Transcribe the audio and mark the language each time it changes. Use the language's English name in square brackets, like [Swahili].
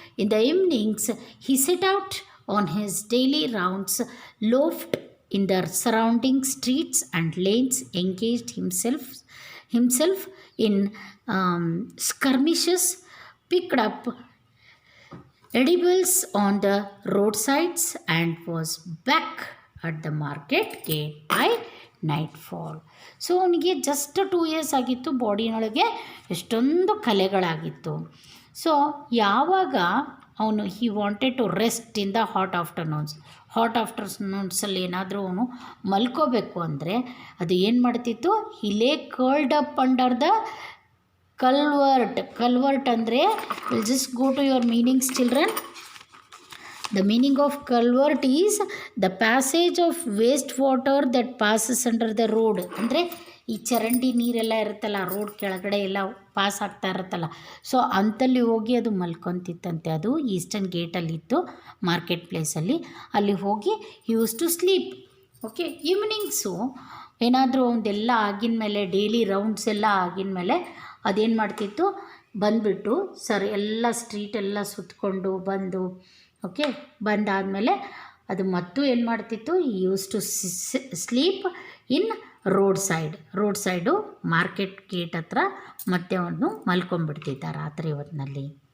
[English] In the evenings, he set out on his daily rounds, loafed in the surrounding streets and lanes, engaged himself in skirmishes, picked up edibles on the roadsides, and was back at the market gate by nightfall. [Kannada] So ಅವನಿಗೆ just [English] 2 years [Kannada] ಆಗಿತ್ತು, ಬಾಡಿನೊಳಗೆ ಎಷ್ಟೊಂದು ಕಲೆಗಳಾಗಿತ್ತು. [English] so [Kannada] ಯಾವಾಗ ಅವನು [English] he wanted to rest in the hot ಆಫ್ಟರ್ನೂನ್ಸಲ್ಲಿ [Kannada] ಏನಾದರೂ ಅವನು ಮಲ್ಕೋಬೇಕು ಅಂದರೆ ಅದು ಏನು ಮಾಡ್ತಿತ್ತು, [English] He lay curled up under the culvert ಅಂದರೆ, will just go to your meanings children. The meaning of culvert is the passage of waste water that passes under the road. [Kannada] ಅಂದರೆ ಈ ಚರಂಡಿ ನೀರೆಲ್ಲ ಇರುತ್ತಲ್ಲ, ರೋಡ್ ಕೆಳಗಡೆ ಎಲ್ಲ ಪಾಸ್ ಆಗ್ತಾ ಇರುತ್ತಲ್ಲ, ಸೊ ಅಂಥಲ್ಲಿ ಹೋಗಿ ಅದು ಮಲ್ಕೊತಿತ್ತಂತೆ. ಅದು ಈಸ್ಟರ್ನ್ ಗೇಟಲ್ಲಿತ್ತು, ಮಾರ್ಕೆಟ್ ಪ್ಲೇಸಲ್ಲಿ. ಅಲ್ಲಿ ಹೋಗಿ [English] Use to sleep. [Kannada] Okay, evenings ಏನಾದರೂ ಒಂದೆಲ್ಲ ಆಗಿನ ಮೇಲೆ, ಡೈಲಿ ರೌಂಡ್ಸ್ ಎಲ್ಲ ಆಗಿನ ಮೇಲೆ ಅದೇನು ಮಾಡ್ತಿತ್ತು, ಬಂದುಬಿಟ್ಟು ಎಲ್ಲ ಸ್ಟ್ರೀಟೆಲ್ಲ ಸುತ್ತಕೊಂಡು ಬಂದು, ಓಕೆ, ಬಂದಾದಮೇಲೆ ಅದು ಮತ್ತು ಏನು ಮಾಡ್ತಿತ್ತು, [English] use to sleep in road side [Kannada] market gate ಹತ್ರ ಮತ್ತೆ ಅವನು ಮಲ್ಕೊಂಡ್ಬಿಡ್ತಿದ್ದ ರಾತ್ರಿ ಹೊತ್ತಿನಲ್ಲಿ.